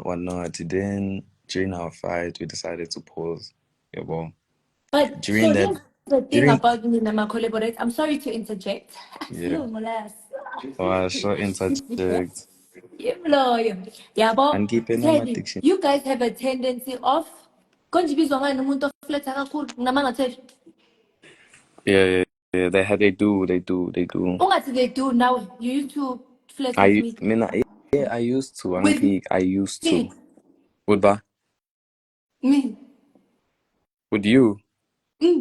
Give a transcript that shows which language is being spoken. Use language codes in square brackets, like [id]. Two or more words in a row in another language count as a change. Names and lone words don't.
[en] Then during our fight, we decided to pause. Yeah, well, But during so that, here's the thing during about me and my collaborate. I'm sorry to interject. yeah, Slow molas. short interject Yabo, and keeping on my Teddy, diction. you guys have a tendency of [zu] konjibizwa ngani umuntu ofletha kakhulu ngamanga [en] Teddy. Yeah. They do. Ungathi they do now. You used to flirt with I me. mean, I used to. With I used to. me. With that? Me. With you? Mm.